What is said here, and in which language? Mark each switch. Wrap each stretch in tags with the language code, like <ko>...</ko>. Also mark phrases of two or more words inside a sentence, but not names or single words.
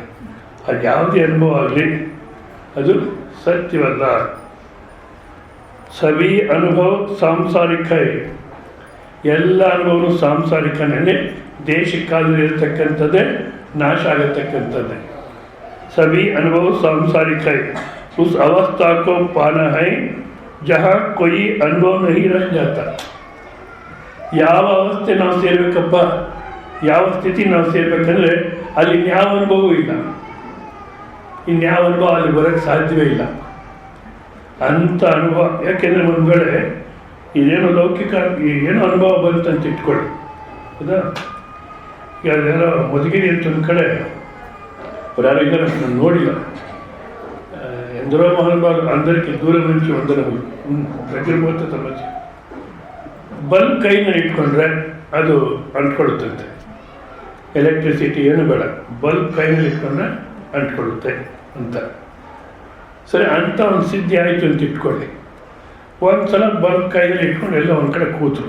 <kn>ಅದು ಯಾವುದೇ ಅನುಭವ ಆಗಲಿ ಅದು ಸತ್ಯವಲ್ಲ. ಸವಿ ಅನುಭವ ಸಾಂಸಾರಿಕ, ಎಲ್ಲ ಅನುಭವನು ಸಾಂಸಾರಿಕನೇ, ದೇಶಕ್ಕಾದರೂ ಇರತಕ್ಕಂಥದ್ದೇ, ನಾಶ ಆಗತಕ್ಕಂಥದ್ದೇ.</kn> <hi>सभी अनुभव सांसारिक है, उस अवस्था को पाना है जहाँ कोई अनुभव नहीं रह जाता.</hi> <kn>ಯಾವ ಅವಸ್ಥೆ ನಾವು ಸೇರ್ಬೇಕಪ್ಪ, ಯಾವ ಸ್ಥಿತಿ ನಾವು ಸೇರ್ಬೇಕಂದ್ರೆ ಅಲ್ಲಿ ಇನ್ಯಾವ ಅನುಭವವೂ ಇಲ್ಲ, ಇನ್ಯಾವ ಅನುಭವ ಅಲ್ಲಿ ಬರೋಕ್ಕೆ ಸಾಧ್ಯವೇ ಇಲ್ಲ ಅಂಥ ಅನುಭವ. ಯಾಕೆಂದರೆ ಒಂದು ವೇಳೆ ಇದೇನೋ ಲೌಕಿಕ ಏನೋ ಅನುಭವ ಬಂತಂತ ಇಟ್ಕೊಳ್ಳಿ, ಹೌದಾ? ಈಗ ಯಾರೋ ಮಧುಗಿರಿ ಅಂತ ಒಂದು ಕಡೆ ಯಾರು ಇದ್ದಾರೆ, ನಾನು ನೋಡಿಲ್ಲ.</kn> <te>ఎందరో మహానుభావులు అందరికీ దూరం నుంచి వందనములు, దగ్గర పోతే ತಮ್ಮಚ್ಚಿ.</te> <kn>ಬಲ್ಬ್ ಕೈನಲ್ಲಿ ಇಟ್ಕೊಂಡ್ರೆ ಅದು ಅಂಟ್ಕೊಳ್ಳುತ್ತಂತೆ. ಎಲೆಕ್ಟ್ರಿಸಿಟಿ ಏನು ಬೇಡ, ಬಲ್ಬ್ ಕೈನಲ್ಲಿ ಇಟ್ಕೊಂಡ್ರೆ ಅಂಟ್ಕೊಳ್ಳುತ್ತೆ ಅಂತ. ಸರಿ, ಅಂಥ ಒಂದು ಸಿದ್ಧಿ ಆಯಿತು ಅಂತ ಇಟ್ಕೊಳ್ಳಿ. ಒಂದು ಸಲ ಬಲ್ಬ್ ಕೈಯಲ್ಲಿ ಇಟ್ಕೊಂಡು ಎಲ್ಲ ಒಂದು ಕಡೆ ಕೂತರು.</kn>